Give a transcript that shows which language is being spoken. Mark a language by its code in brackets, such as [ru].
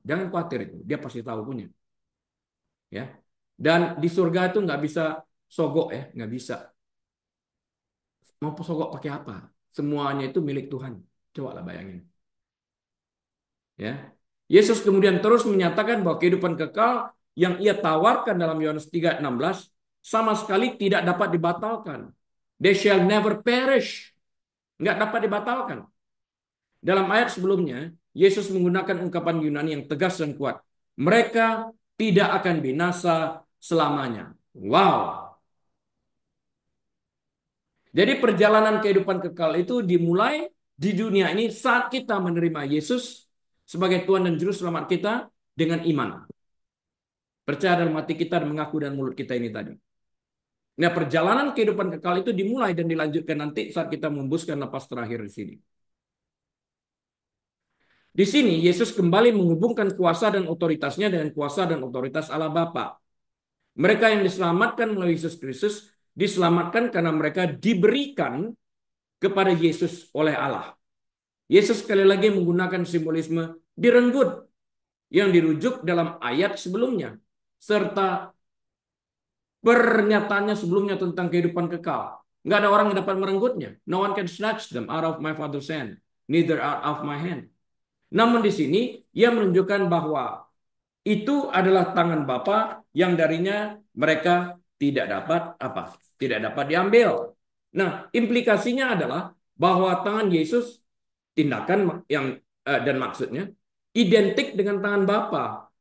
[id] Jangan khawatir itu, dia pasti tahu punya. Ya. Dan di surga itu nggak bisa sogok ya, nggak bisa. Mau sogok pakai apa? Semuanya itu milik Tuhan. Coba lah bayangin. Ya. Yesus kemudian terus menyatakan bahwa kehidupan kekal yang ia tawarkan dalam Yohanes 3:16 sama sekali tidak dapat dibatalkan. [en] They shall never perish. [id] Nggak dapat dibatalkan. Dalam ayat sebelumnya, Yesus menggunakan ungkapan Yunani yang tegas dan kuat. Mereka tidak akan binasa selamanya. Wow. Jadi perjalanan kehidupan kekal itu dimulai di dunia ini saat kita menerima Yesus sebagai Tuhan dan Juru Selamat kita dengan iman. Percaya dalam hati kita dan mengaku dan mulut kita ini tadi. Nah, perjalanan kehidupan kekal itu dimulai dan dilanjutkan nanti saat kita membuskan napas terakhir di sini. Di sini Yesus kembali menghubungkan kuasa dan otoritasnya dengan kuasa dan otoritas Allah Bapa. Mereka yang diselamatkan melalui Yesus Kristus diselamatkan karena mereka diberikan kepada Yesus oleh Allah. Yesus sekali lagi menggunakan simbolisme direnggut yang dirujuk dalam ayat sebelumnya, serta pernyataannya sebelumnya tentang kehidupan kekal. Nggak ada orang yang dapat merenggutnya. [en] No one can snatch them out of my father's hand, neither out of my hand. [id] Namun di sini ia menunjukkan bahwa itu adalah tangan Bapa yang darinya mereka tidak dapat apa? Tidak dapat diambil. Nah, implikasinya adalah bahwa tangan Yesus tindakan yang dan maksudnya identik dengan tangan Bapa.